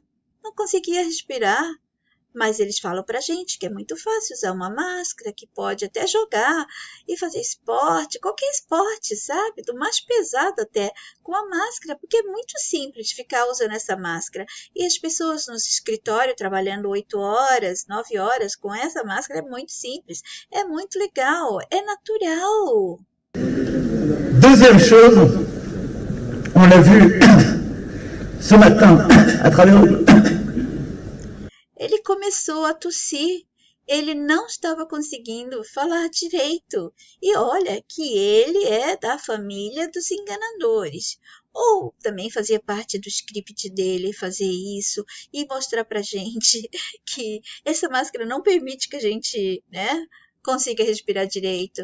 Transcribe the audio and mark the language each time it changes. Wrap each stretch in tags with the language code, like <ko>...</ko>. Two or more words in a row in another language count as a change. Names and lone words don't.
<pt>Não conseguia respirar. Mas eles falam pra gente que é muito fácil usar uma máscara, que pode até jogar e fazer esporte, qualquer esporte, sabe? Do mais pesado até, com a máscara, porque é muito simples ficar usando essa máscara. E as pessoas nos escritórios trabalhando 8 horas, 9 horas com essa máscara é muito simples, é muito legal, é natural.</pt> <fr>Deuxième chose, on l'a vu ce matin à travers</fr> <pt>Ele começou a tossir. Ele não estava conseguindo falar direito. E olha que ele é da família dos enganadores. Ou também fazia parte do script dele fazer isso e mostrar pra gente que essa máscara não permite que a gente, né, consiga respirar direito.</pt>